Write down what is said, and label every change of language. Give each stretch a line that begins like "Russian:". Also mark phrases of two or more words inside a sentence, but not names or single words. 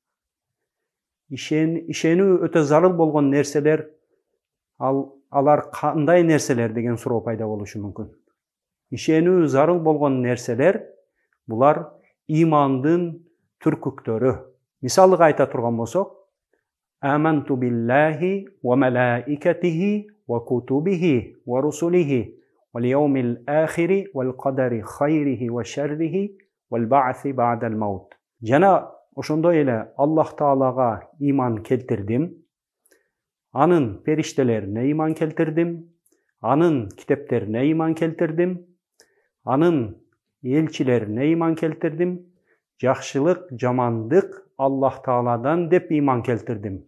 Kyrgyz: Ишенүү өтө зарыл болгон нерселер, алар кандай нерселер деген суроо пайда болушу мүмкүн. Ишенүү зарыл болгон нерселер, булар имандын түркүктөрү. Мисалга айта турган болсок,
Arabic: آمنت بالله وملائكته وكتبه ورسله واليوم الآخر والقدر خيره وشره والبعث بعد الموت.
Kyrgyz: Жана ошондой эле Аллах Таалага иман келтирдим, анын периштелерине иман келтирдим, анын китептерине иман келтирдим, анын элчилерине иман келтирдим, жакшылык, жамандык Аллах Тааладан деп иман келтирдим.